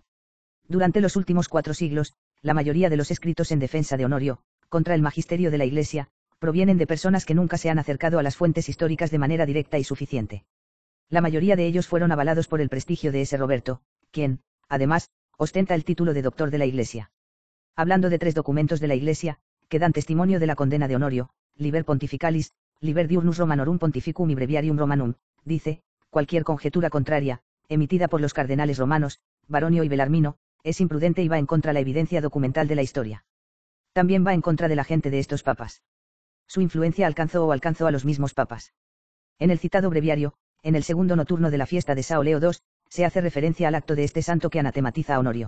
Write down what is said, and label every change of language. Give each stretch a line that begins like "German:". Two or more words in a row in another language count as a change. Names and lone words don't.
Spanish: Durante los últimos 4 siglos, la mayoría de los escritos en defensa de Honorio, contra el magisterio de la Iglesia, provienen de personas que nunca se han acercado a las fuentes históricas de manera directa y suficiente. La mayoría de ellos fueron avalados por el prestigio de ese Roberto, quien, además, ostenta el título de doctor de la Iglesia. Hablando de 3 documentos de la Iglesia, que dan testimonio de la condena de Honorio, Liber Pontificalis, Liber Diurnus Romanorum Pontificum y Breviarium Romanum, dice, cualquier conjetura contraria, emitida por los cardenales romanos, Baronio y Bellarmino, es imprudente y va en contra la evidencia documental de la historia. También va en contra de la gente de estos papas. Su influencia alcanzó a los mismos papas. En el citado breviario, en el segundo nocturno de la fiesta de Sao Leo II, se hace referencia al acto de este santo que anatematiza a Honorio.